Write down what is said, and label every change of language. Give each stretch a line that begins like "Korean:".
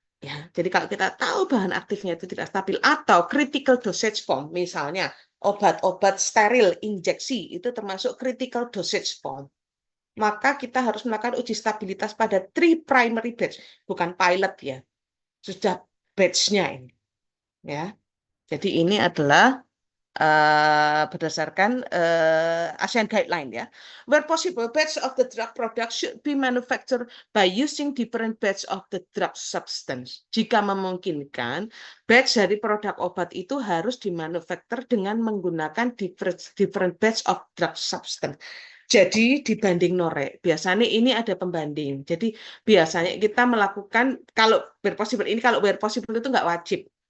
Indonesian: Ya, jadi kalau kita tahu bahan aktifnya itu tidak stabil atau critical dosage form, misalnya obat-obat steril injeksi itu termasuk critical dosage form, maka kita harus melakukan uji stabilitas pada
English: three primary batch,
Indonesian: bukan pilot ya, sudah batch-nya ini. Ya, jadi ini adalah berdasarkan ASEAN guideline ya.
English: Where possible, batch of the drug product should be manufactured by using different batch of the drug substance.
Indonesian: Jika memungkinkan, batch dari produk obat itu harus dimanufaktur dengan menggunakan
English: different batch of drug substance.
Indonesian: Jadi dibanding norek, biasanya ini ada pembanding. Jadi biasanya kita melakukan kalau where possible ini, kalau where possible itu nggak wajib.